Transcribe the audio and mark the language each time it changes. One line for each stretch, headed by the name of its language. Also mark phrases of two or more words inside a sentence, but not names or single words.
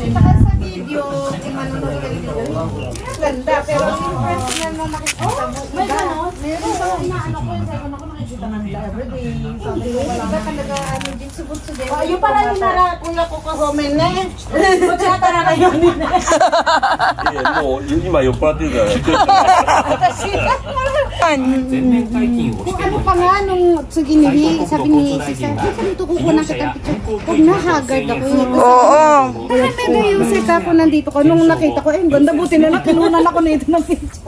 Filipino: Saka sa video, manunod ka dito. Ganda, pero yung personal na nakikita mo, iba. Meron ba, inaano ko, sabi ko nakikita namin ka everyday. Sabi ko, wala ka talaga, ano, din subot-subot. Oh, yung parang yung nara, kuya ko kahomen na eh. Kutsata na kayo nila.
Japanese: もう今酔っ払ってるから。
Filipino: Kung ano pa nga nung sabi ni Sisa, sabi ito kukuha kita picture. Huwag na haggard ako. Oo. Pero mega yung setup ko nandito ko. Nung nakita ko, ganda buti na lang. Kinunan ako na ito ng picture.